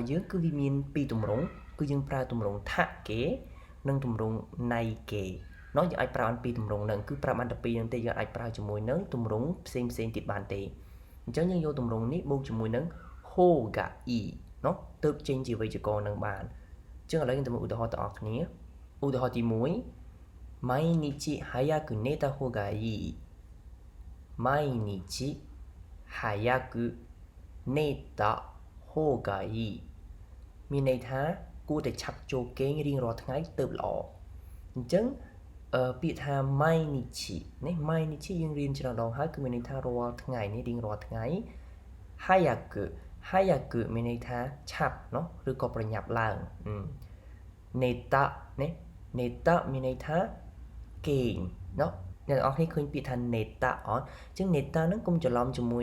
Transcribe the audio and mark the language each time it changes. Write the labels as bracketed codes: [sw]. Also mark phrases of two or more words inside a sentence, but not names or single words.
[km] យើងគឺវាមានពីរទម្រង់គឺយើងប្រើទម្រង់ថាគេនិងទម្រង់ណៃគេเนาะយើងអាចប្រើបានពីរទម្រង់ ហ្នឹងគឺប្រើបានតែពីរហ្នឹងទេយើងអាចប្រើជាមួយនឹងទម្រង់ផ្សេងទៀតបានទេអញ្ចឹងយើងយកទម្រង់នេះបូកជាមួយនឹងហូហ្កាអ៊ីเนาะទើបចេញជាវេយ្យាករណ៍នឹងបានអញ្ចឹងឥឡូវយើងទៅមើលឧទាហរណ៍ទាំងអស់គ្នាឧទាហរណ៍ទី1 [ja] 毎日早く寝た方がいい毎日早く寝た方がいい [km] មានន័យថាគួរតែ ឆាប់ចូលគេងរៀងរាល់ថ្ងៃទៅល្អអញ្ចឹងពាក្យថា毎日នេះ毎日យើងរៀនច្រើនដងហើយគឺមានន័យថារាល់ថ្ងៃនេះរៀងរាល់ថ្ងៃ早くមានន័យថាឆាប់เนาะឬក៏ប្រញាប់ឡើងនេតានេះនេតាមានន័យថាគេងเนาะអ្នកនរអស់គ្នាឃើញពាក្យថានេតាអត់អញ្ចឹងនេតាហ្នឹងកុំច្រឡំជាមួយ